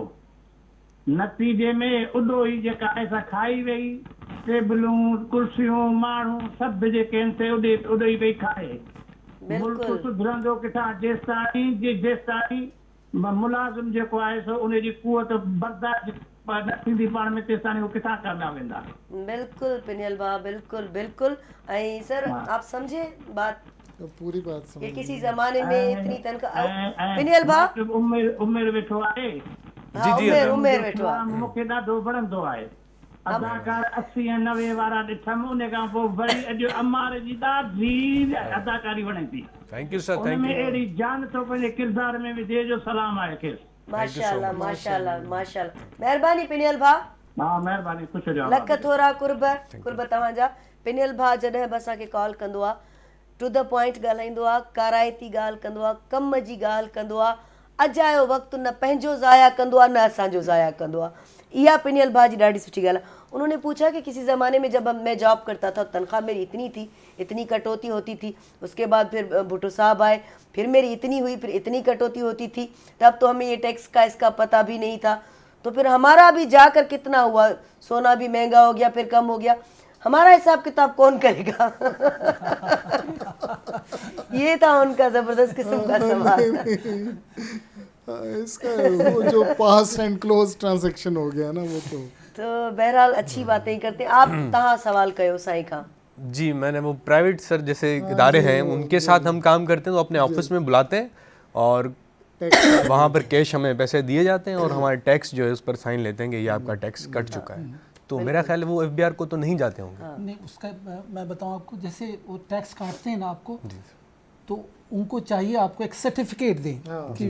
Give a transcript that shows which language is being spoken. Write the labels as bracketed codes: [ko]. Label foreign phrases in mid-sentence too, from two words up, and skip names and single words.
[sd] नतीजे में उॾो ई जेका पैसा खाई वई, टेबलूं कुर्सियूं माण्हू सभु जेके आहिनि से उॾो ई वेही खाए। मुल्क बिल्कुलु सुधरंदो किथां? जेसिताईं मुलाज़िम जेको आहे सो उनजी कुवत बर्दाश्त न थींदी पाण में, तेसिताईं उहो किथां कंदा वेंदा। बिल्कुल पिनियल भा, बिल्कुल बिल्कुल। [ur] ایں سر آپ سمجھے بات, تو پوری بات कि समझ کسی زمانے میں اتنی تنخواہ. [sd] ऐं पिनियल भा, उमिरि वेठो आहे, हाँ, उमेर वेठो आहे। मूंखे ॾाढो वणंदो आहे। अदाकार 80 ऐं 90 वारा ॾिठमि, उन खां पोइ वरी अॼु अमार जी ॾाढी अदाकारी वणे थी। [en] thank you sir, [sd] उन [en] थैंक [sd] में [en] यू। [sd] अहिड़ी जान थो पंहिंजे किरदार में विझे जो सलाम आहे खेसि। माशाल्लाह माशाल्लाह माशाल्लाह, महिरबानी पिनियल भा, हा महिरबानी, ख़ुशि हुजो। लख थोरा कुर्ब तव्हांजा। पिनियल भा जॾहिं बि असांखे कॉल कंदो आहे, [en] to the point [sd] ॻाल्हाईंदो आहे, काराइती ॻाल्हि कंदो आहे, कम जी ॻाल्हि कंदो आहे, अजायो वक़्तु न पंहिंजो ज़ाया कंदो आहे न असांजो ज़ाया कंदो आहे। इहा पिनियल भा जी ॾाढी सुठी ॻाल्हि आहे। [ur] انہوں نے پوچھا کہ کسی زمانے میں جب میں جاب کرتا تھا تنخواہ میری اتنی تھی، اتنی کٹوتی ہوتی تھی، اس کے بعد پھر بھٹو صاحب آئے، پھر میری اتنی ہوئی، پھر اتنی کٹوتی ہوتی تھی، تب تو ہمیں یہ ٹیکس کا اس کا پتا بھی نہیں تھا، تو پھر ہمارا بھی جا کر کتنا ہوا، سونا بھی مہنگا ہو گیا، پھر کم ہو گیا، ہمارا حساب کتاب کون کرے گا? یہ تھا ان کا زبردست قسم کا سوال. اس کا وہ جو [en] past and close transaction [ur] ہو گیا نا، وہ تو بہرحال اچھی باتیں ہی کرتے ہیں آپ. [sd] तहाँ सवाल कयो साईं खां। [ur] जी, میں نے وہ پرائیویٹ سر جیسے ادارے ہیں ان کے ساتھ ہم کام کرتے ہیں، تو اپنے آفس میں بلاتے ہیں اور وہاں پر کیش ہمیں پیسے دیے جاتے ہیں اور ہمارے ٹیکس جو ہے اس پر سائن لیتے ہیں کہ یہ آپ کا ٹیکس کٹ چکا ہے. تو میرا خیال ہے وہ ایف بی آر کو تو نہیں جاتے ہوں گے. نہیں، اس کا میں بتاؤں آپ کو، جیسے وہ ٹیکس کاٹتے ہیں نا آپ کو، تو ان کو چاہیے آپ کو ایک سرٹیفکیٹ دیں کہ